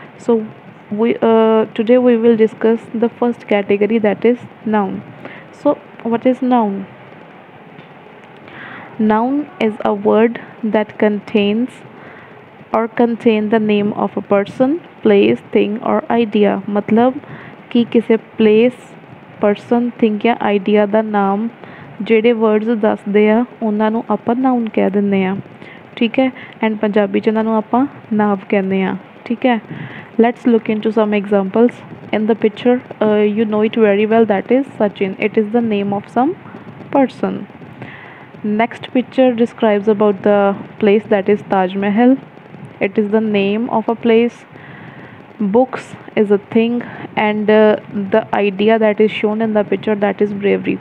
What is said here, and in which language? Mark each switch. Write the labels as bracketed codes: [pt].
[en] So we today we will discuss the first category, that is noun. So what is noun? Noun is a word that contain the name of a person, place, thing or idea. [hi] मतलब कि किसी [pa] place, person, thing या idea ਦਾ ਨਾਮ ਜਿਹੜੇ words ਦੱਸਦੇ ਆ ਉਹਨਾਂ ਨੂੰ ਆਪਾਂ noun ਕਹਿ ਦਿੰਦੇ ਆ, ਠੀਕ ਹੈ। ਐਂਡ ਪੰਜਾਬੀ 'ਚ ਉਹਨਾਂ ਨੂੰ ਆਪਾਂ ਨਾਂਵ ਕਹਿੰਦੇ ਆ, ਠੀਕ ਹੈ। [en] Let's look into some examples. In the picture, you know it very well, that is Sachin. It is the name of some person. Next picture describes about the place, that is Taj Mahal. It is the name of a place. Books is a thing, and the idea that is shown in the picture, that is bravery.